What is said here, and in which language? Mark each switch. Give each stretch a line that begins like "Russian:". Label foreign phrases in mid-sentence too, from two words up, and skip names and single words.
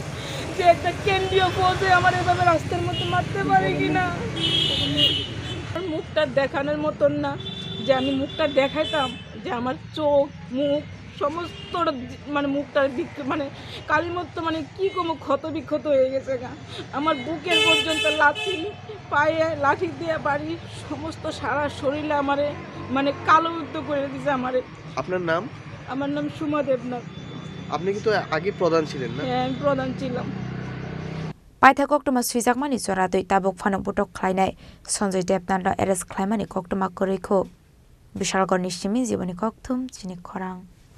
Bangla: যে একটা কেন্দ্রীয় পদে আমার এভাবে রাস্তার মধ্যে মারতে পারে কিনা মুখটা দেখানোর মতন না যে আমি মুখটা দেখাইতাম যে আমার চোখ মুখ সমস্ত মানে মুখটা মানে কালিমত্ত মানে কি কোনো ক্ষত বিক্ষত হয়ে গেছে গা আমার বুকের পর্যন্ত লাঠি পায়ে লাঠি দিয়ে বাড়ি সমস্ত সারা শরীরে আমারে মানে কালো উদ্ধ করে দিয়েছে আমারে। আপনার নাম? আমার নাম সুমা দেবনাথ। আপনি কি তো আগে প্রধান ছিলেন না? হ্যাঁ আমি প্রধান ছিলাম।
Kok Borok: Paitha koktoma suijakmani choradoi tabok phanok botok khlainai Sanjay Debnath arrest khlaimani koktoma korikho Bishalgor ni simi jiboni kokthum chini khorang